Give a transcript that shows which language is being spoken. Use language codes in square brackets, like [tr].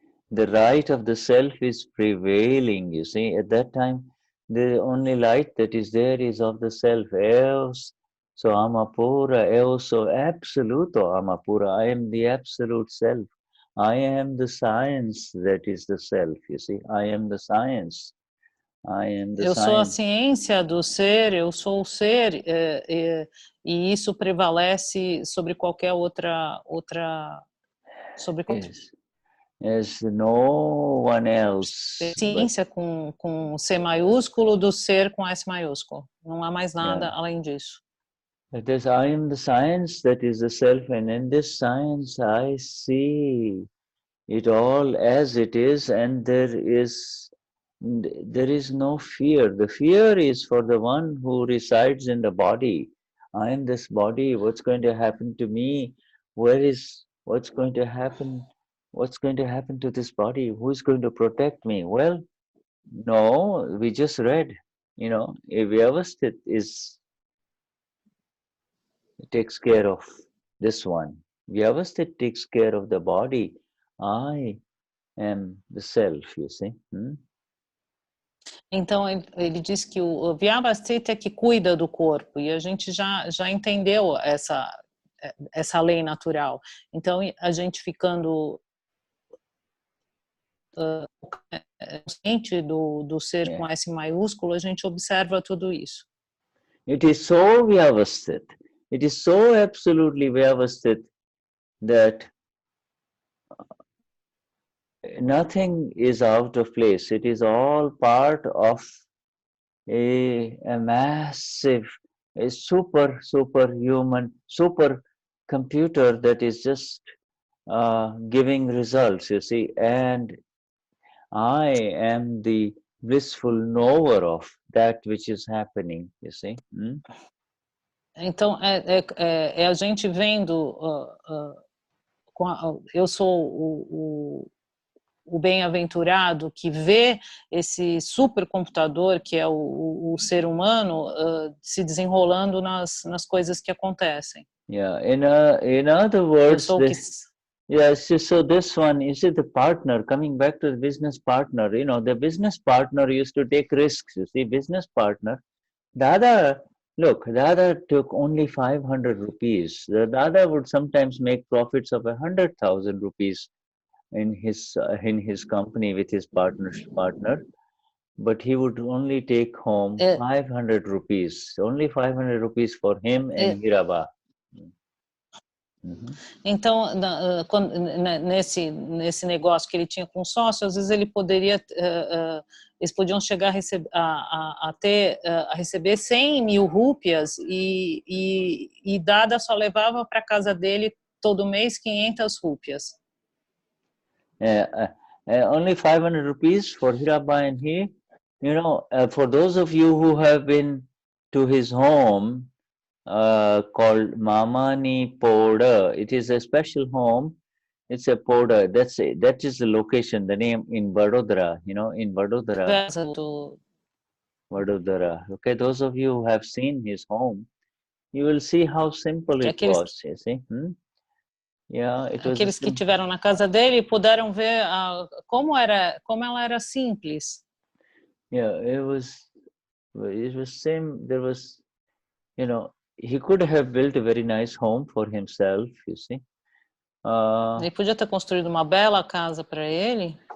[en] The right of the self is prevailing. You see, at that time, the only light that is there is of the self. Erros, so amapura, erros, so absoluto amapura. I am the absolute self. I am the science that is the self. You see, I am the science. I am the [pt] eu [en] science. [pt] Sou a ciência do ser, eu sou o ser, e isso prevalece sobre qualquer outra sobre [en] Yes, no one else. [pt] Ciência com C maiúsculo do ser com S maiúsculo. Não há mais nada além disso. [en] It is, I am the science that is the self, and in this science I see it all as it is, and there is no fear. The fear is for the one who resides in the body. I am this body. What's going to happen to me? What's going to happen? What's going to happen to this body? Who's going to protect me? Well, no, we just read, you know, a vyavasthit takes care of this one. Vyavasthit takes care of the body. I am the self, you see. [pt] Então, ele diz que o vyavasthit é que cuida do corpo, e a gente já entendeu essa lei natural. Então, a gente ficando consciente do ser com S maiúsculo, a gente observa tudo isso. [en] It is so vyavasthit. It is so absolutely vyavasthit that nothing is out of place. It is all part of a massive, a superhuman, super computer that is just giving results, you see. And I am the blissful knower of that which is happening, you see. [pt] Então, é a gente vendo, eu sou o bem-aventurado que vê esse supercomputador que é o ser humano se desenrolando nas coisas que acontecem. [en] Yeah, in other words, Yes, so this one, you see, the partner, coming back to the business partner, the business partner used to take risks, you see, business partner. Dada, look, Dada took only 500 rupees. The Dada would sometimes make profits of 100,000 rupees in his company with his partner, but he would only take home 500 rupees, only 500 rupees for him and Hiraba. [pt] Então, nesse negócio que ele tinha com o sócio, às vezes ele poderia, eles podiam chegar a receber 100 mil rúpias e Dada só levava para casa dele todo mês 500 rúpias. [en] Only 500 rupees for Hiraba and he. For those of you who have been to his home, called Mamani Poda. It is a special home. It's a Poda. That is the location, the name in Vadodara, in Vadodara. Vadodara. Okay, those of you who have seen his home, you will see how simple it was, you see. Yeah, it was [pt] aqueles que tiveram na casa dele puderam ver como ela era simples. [en] Yeah, it was same. There was, he could have built a very nice home for himself, you see. [pt] Ele podia ter construído uma bela casa para ele.